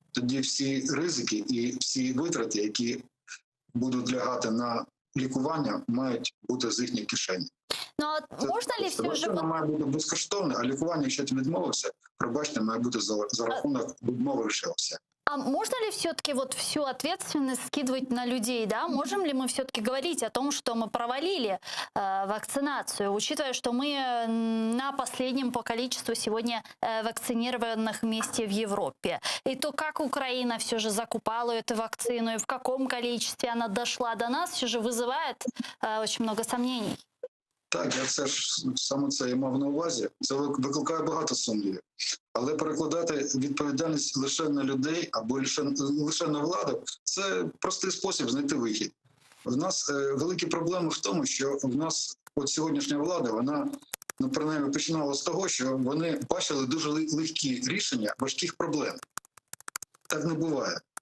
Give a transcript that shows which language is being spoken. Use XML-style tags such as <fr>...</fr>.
<uk>тоді всі ризики і всі витрати, які будуть лягати на лікування, мають бути з їхньої кишені.</uk> <ru>Но можно ли все же...</ru> <uk>Вакцина має бути безкоштовне, а лікування, якщо ти відмовився, пробачте, має бути за рахунок відмови лишився.</uk> <ru>А можно ли все-таки вот всю ответственность скидывать на людей, да? Можем ли мы все-таки говорить о том, что мы провалили вакцинацию, учитывая, что мы на последнем по количеству сегодня вакцинированных месте в Европе? И то, как Украина все же закупала эту вакцину, и в каком количестве она дошла до нас, все же вызывает очень много сомнений.</ru> <uk>Так, я саме це і мав на увазі. Це викликає багато сумнівів. Але перекладати відповідальність лише на людей або лише на владу – це простий спосіб знайти вихід. В нас великі проблеми в тому, що в нас от сьогоднішня влада, вона, принаймні, починала з того, що вони бачили дуже легкі рішення важких проблем. Так не буває.</uk>